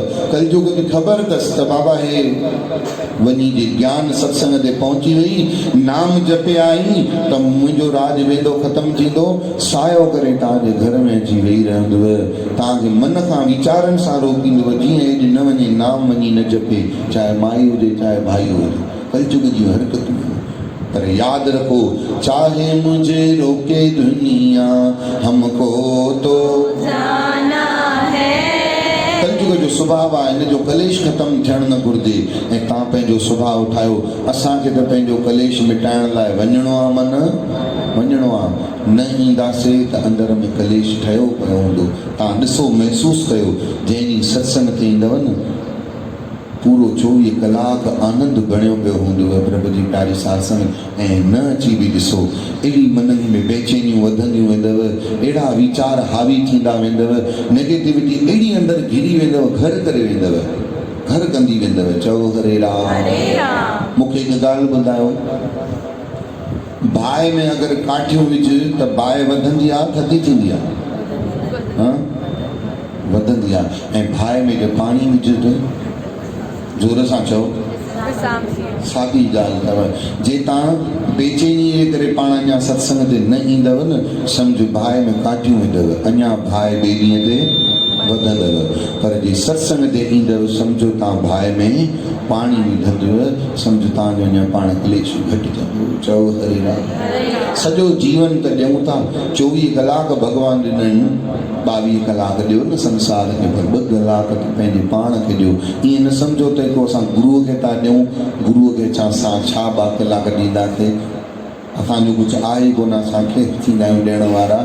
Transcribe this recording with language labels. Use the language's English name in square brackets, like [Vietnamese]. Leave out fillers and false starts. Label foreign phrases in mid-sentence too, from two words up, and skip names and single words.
[Sindhi] कलयुग खे ख़बर अथसि त बाबा हे वञी जे ज्ञान सत्संग ते पहुची वई, नाम जपे आई त मुंहिंजो राज वेंदो ख़तमु थींदो। सायो करे तव्हांजे घर में अची वेही रहंदव, तव्हांखे मन खां वीचारनि सां रोकींदव, जीअं हेॾे न वञे, नाम वञी न जपे, चाहे माई हुजे चाहे भाई हुजे। कलयुग जी हरकतूं। [Hindi] पर याद रखो, चाहे मुझे रोके दुनिया, हमको तो जाना है। [Sindhi] कलयुग जो सुभाउ आहे, हिन जो कलेश ख़तमु थियणु न घुरिजे। ऐं तव्हां पंहिंजो सुभाउ ठाहियो। असांखे त पंहिंजो कलेश मिटाइण लाइ वञिणो आहे, मन वञिणो आहे। न ईंदासीं त अंदरि में कलेश ठहियो पियो हूंदो। तव्हां ॾिसो, महसूसु कयो, जंहिं ॾींहुं सत्संग ते ईंदव न, पूरो 24 कलाक आनंद बणियो पियो हूंदव प्रभु जी प्यारे सत्संग। ऐं न अची बि ॾिसो, अहिड़ी मननि में बेचैनियूं वधंदियूं वेंदव, अहिड़ा वीचार हावी थींदा वेंदव, नेगेटिविटी अहिड़ी अंदरि घिरी वेंदव, घर करे वेंदव, घर कंदी वेंदव। चओ हरे राम। मूंखे हिकु ॻाल्हि ॿुधायो, बाहि में अगरि काठियूं विझ त बाहि वधंदी आहे, थधी थींदी आहे? वधंदी आहे। ऐं बाहि में जो पाणी विझ त, जोर सां चओ, साॻी ॻाल्हि अथव। जे तव्हां बेचैनी जे करे पाण अञा सत्संग ते न ईंदव न, सम्झ बाहि में काठियूं विधव, अञा बाहि ॿिए ॾींहं ते वधंदव। पर जे सत्संग ते ईंदव, सम्झो तव्हां बाहि में पाणी विझंदव, सम्झ तव्हांजो अञा पाण क्लेश घटिजंदो। चओ हरे राम। सॼो जीवन त ॾियूं था, 24 कलाक भॻवानु ॾिननि, 22 कलाक ॾियो न संसार खे, पर 2 कलाक पंहिंजे पाण खे ॾियो। ईअं न सम्झो त को असां गुरूअ खे था ॾियूं, गुरूअ खे असां छा 2 कलाक ॾींदासीं, असांजो कुझु आहे कोन, असांखे थींदा आहियूं ॾियण वारा।